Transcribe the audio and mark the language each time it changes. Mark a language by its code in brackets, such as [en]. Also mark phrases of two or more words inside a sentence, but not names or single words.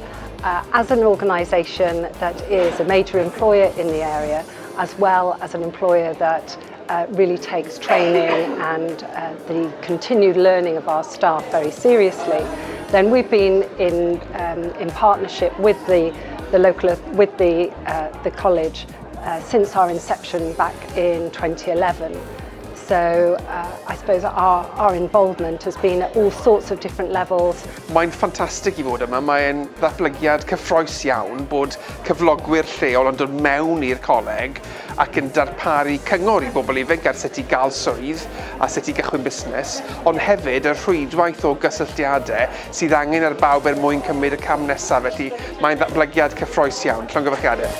[en] As an organisation that is a major employer in the area, as well as an employer that really takes training and the continued learning of our staff very seriously, then we've been in partnership with the college since our inception back in 2011. So I suppose our involvement has been at all sorts of different levels. [cy] Mae'n ffantastig I fod yma. Mae'n ddatblygiad cyffrous iawn bod cyflogwyr lleol yn dod mewn i'r coleg ac yn darparu cyngor I bobl ifanc ar sut I gael swydd a sut I gychwyn busnes, ond hefyd y rhwydwaith o gysylltiadau sydd angen ar bawb mwyn cymryd y cam nesaf, felly mae'n ddatblygiad cyffrous iawn.